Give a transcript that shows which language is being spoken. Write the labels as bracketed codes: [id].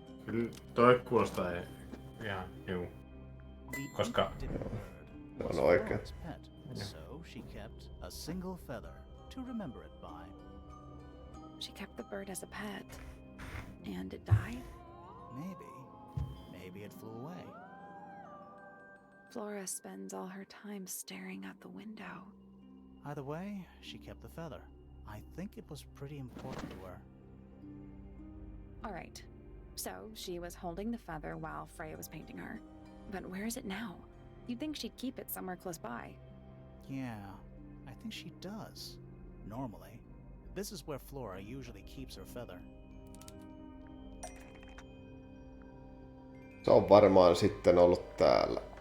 [fi] Kyllä toi kuulostaa ihan juu. Koska... Se on oikein. [en] So she kept a single feather to remember it by. She kept the bird as a pet. And it died? Maybe it flew away. Flora spends all her time staring out the window. Either way, she kept the feather. I think it was pretty important to her. Alright, so she was holding the feather while Freya was painting her. But where is it now? You'd think she'd keep it somewhere close by. Yeah, I think she does. Normally. This is where Flora usually keeps her feather. [fi] Se on varmaan sitten ollut täällä.